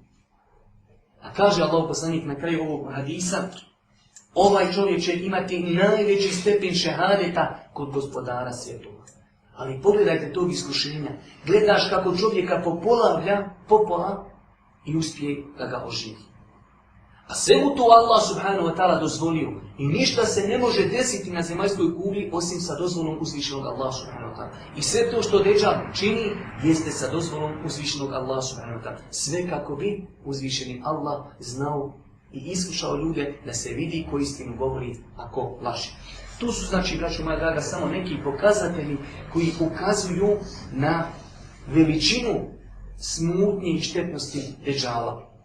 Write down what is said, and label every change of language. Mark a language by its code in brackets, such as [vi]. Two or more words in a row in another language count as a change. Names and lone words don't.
[bs] A kaže Allah poslanik na kraju ovog hadisa, ovaj čovjek će imati najveći stepen šehadeta kod gospodara svjetova. Ali pogledajte tog iskušenja. Gledaš kako čovjeka popolavlja, popola i uspije da ga oživi. A sve mu to Allah [ar] سبحانه وتعالى [bs] dozvolio. I ništa se ne može desiti na zemaljskoj kugli osim sa dozvolom uzvišenog Allah [ar] سبحانه وتعالى. [bs] I sve to što Deđal čini jeste sa dozvolom uzvišenog Allah [ar] سبحانه وتعالى. [bs] Sve kako bi uzvišeni Allah znao i iskušao ljude da se vidi ko istinu govori, ako laže. Tu su, znači, braćo moja draga, samo neki pokazatelji koji ukazuju na veličinu smutnje i štetnosti Deđala.